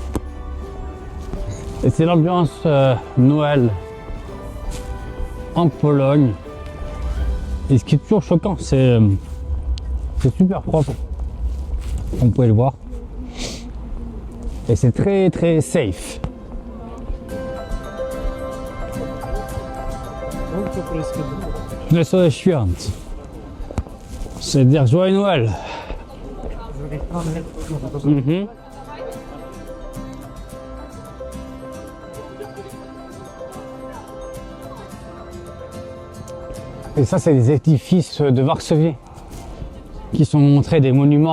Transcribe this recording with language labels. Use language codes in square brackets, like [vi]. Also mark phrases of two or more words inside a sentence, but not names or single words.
[fr] Et c'est l'ambiance Noël en Pologne. Et ce qui est toujours choquant, c'est super propre, comme vous pouvez le voir. Et c'est très très safe. [pl] Wesołe świąt. [fr] C'est-à-dire joyeux Noël. Et ça, c'est des édifices de Varsovie qui sont montrés, des monuments.